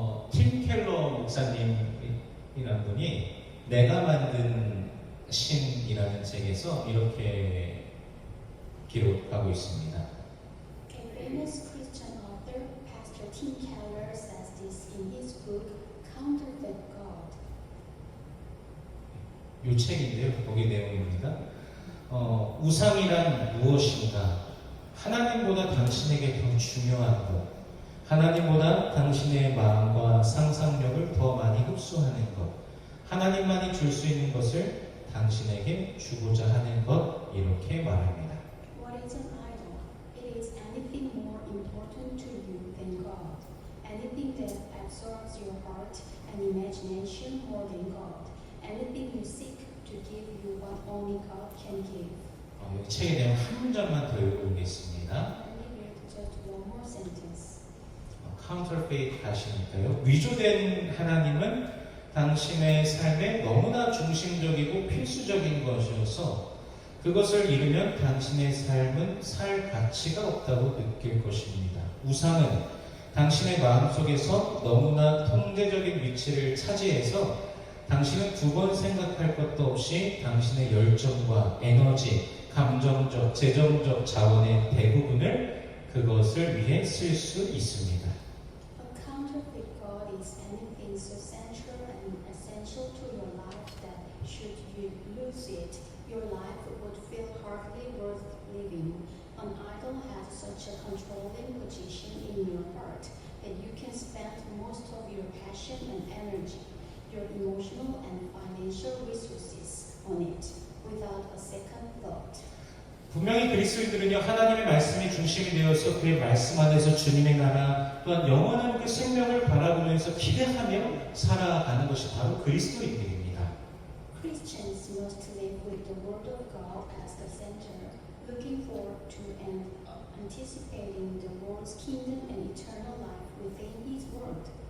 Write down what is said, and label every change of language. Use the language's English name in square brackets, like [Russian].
[Korean] 팀 켈러 목사님이라는 분이 내가 만든 신이라는 책에서 이렇게 기록하고 있습니다. [English] A famous Christian author, Pastor Tim Keller, says this in his book Counterfeit God. [Korean] 이 책인데요. 거기 내용입니다. 우상이란 무엇인가? 하나님보다 당신에게 더 중요한 것. 하나님보다 당신의 마음과 상상력을 더 많이 흡수하는 것. 하나님만이 줄 수 있는 것을 당신에게 주고자 하는 것. 이렇게 말합니다. [English] What is an idol? It is anything more important to you than God. Anything that absorbs your heart and imagination more than God. Anything you seek to give you what only God can give. [Korean] 이 책에 대한 한 문장만 더 읽어보겠습니다. [English] Let me read just one more sentence. [Korean] counterfeit 하시니까요. 위조된 하나님은 당신의 삶에 너무나 중심적이고 필수적인 것이어서 그것을 잃으면 당신의 삶은 살 가치가 없다고 느낄 것입니다. 우상은 당신의 마음속에서 너무나 통제적인 위치를 차지해서 당신은 두 번 생각할 것도 없이 당신의 열정과 에너지, 감정적, 재정적 자원의 대부분을 그것을 위해 쓸 수 있습니다. [English] A counterfeit God is anything so central and essential to your life that should you lose it, your life would feel hardly worth living. An idol has such a controlling position in your heart that you can spend most of your passion and energy, your emotional and financial resources on it without a second thought. [Korean] 분명히 그리스도인들은요 하나님의 말씀이 중심이 되어서 그의 말씀 안에서 주님의 나라 또한 영원한 그 생명을 바라보면서 기대하며 살아가는 것이 바로 그리스도인들입니다. [English] Christians must live with the Word of God as the center, looking forward to and anticipating the Lord's kingdom and eternal life within His Word.